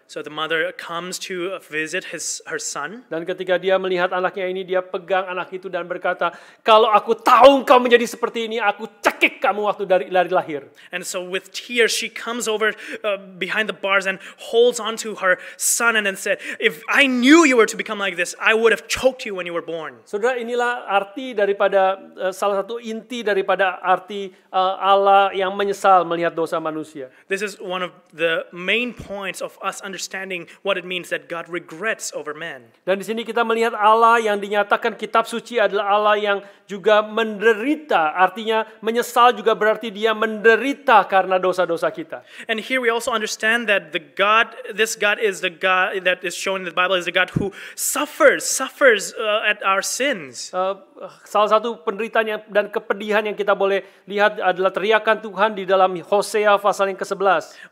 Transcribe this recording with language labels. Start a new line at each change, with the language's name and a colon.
English: So the mother comes to visit her son.
Indonesian: Dan ketika dia melihat anaknya ini, dia pegang anak itu dan berkata, "Kalau aku tahu engkau menjadi seperti ini, aku cekik kamu waktu dari lahir."
English: And so with tears she comes over behind the bars and holds onto her son and then said, "If I knew you were to become like this, I would have choked you when you were born."
Indonesian: Saudara, inilah arti daripada salah satu inti daripada arti Allah yang menyesal melihat dosa manusia.
English: This is one of the main points of us understanding what it means that God regrets over man.
Indonesian: Dan di sini kita melihat Allah yang dinyatakan kitab suci adalah Allah yang juga menderita. Artinya menyesal juga berarti dia menderita karena dosa-dosa kita.
English: And here we also understand that that this God is the God that is shown in the Bible is the God who suffers at our sins.
Indonesian: Salah satu penderitaan dan kepedihan yang kita boleh lihat adalah teriakan Tuhan di dalam Hosea pasal yang ke-11.